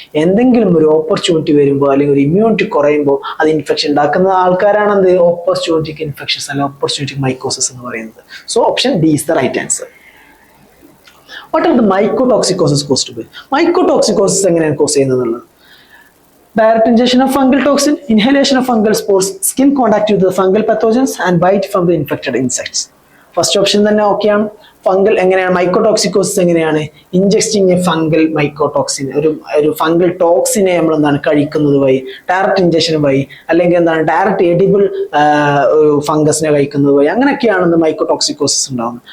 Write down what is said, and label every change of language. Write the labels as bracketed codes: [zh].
[ml] എന്തെങ്കിലും ഒരു ഓപ്പർച്യൂണിറ്റി വരുമ്പോൾ അല്ലെങ്കിൽ ഒരു ഇമ്മ്യൂണിറ്റി കുറയുമ്പോൾ അത് ഇൻഫെക്ഷൻ ഉണ്ടാക്കുന്ന ആൾക്കാരാണ് എന്ത് ഓപ്പർച്യൂണിറ്റിക് ഇൻഫെക്ഷൻസ് അല്ലെങ്കിൽ ഓപ്പർച്യൂണിറ്റിക് മൈക്കോസിസ് എന്ന് പറയുന്നത്. [en] So option D is the right answer. What are the mycotoxicosis caused by? [ml] മൈക്കോടോക്സിക്കോസിസ് എങ്ങനെയാണ് കോസ് ചെയ്യുന്നത്? [en] Direct injection of fungal toxin, inhalation of fungal spores, skin contact with the fungal pathogens and bite from the infected insects. [ml] First option തന്നെ ഓക്കെയാണ്. Fungal എങ്ങനെയാണ് മൈക്കോടോക്സിക്കോസിസ് എങ്ങനെയാണ്? ഇൻജക്റ്റിംഗ് A fungal mycotoxin, ഒരു fungal ടോക്സിനെ നമ്മൾ എന്താണ് കഴിക്കുന്നത് വഴി, ഡയറക്റ്റ് ഇഞ്ചക്ഷൻ വഴി, അല്ലെങ്കിൽ എന്താണ് ഡയറക്റ്റ് എഡിബിൾ ഒരു ഫംഗസിനെ കഴിക്കുന്നത് വഴി, അങ്ങനെയൊക്കെയാണ് മൈക്കോടോക്സിക്കോസിസ് ഉണ്ടാകുന്നത്.